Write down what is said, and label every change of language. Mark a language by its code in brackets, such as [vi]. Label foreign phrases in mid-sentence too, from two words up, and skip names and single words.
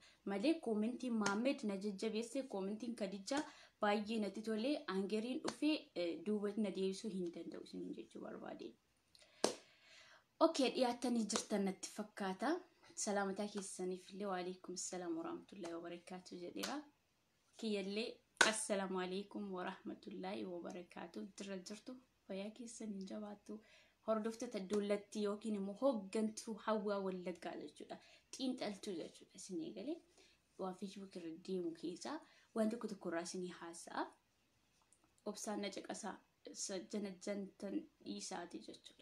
[om] Malee koomentiin Maamed na jajjabeesse koomentiin Kadijaa baay'ee natti tolee aangeriin dhufee duubatti na deebisuu hin danda'u isiniin jechuu barbaade. Okay, dhiyaatanii jirtan natti fakkaata. Salaamataa keessaniif illee [ar] وعليكم السلام ورحمة الله وبركاته [om] jedheera. Kiyyallee [ar] السلام عليكم ورحمة الله وبركاته [om] dirra jirtu fayyaa keessaniin jabaattu. Hordoftoota dullatti yookiin immoo hooggantuu Hawwaa Wallaggaa jechuudha. Xiinxaltuu jechuudha isinii galee waan Facebook irra deemu keessaa waan tokko irraa isinii haasa'a. Obsaan na caqasaa jantan dhiisaati jechuudha.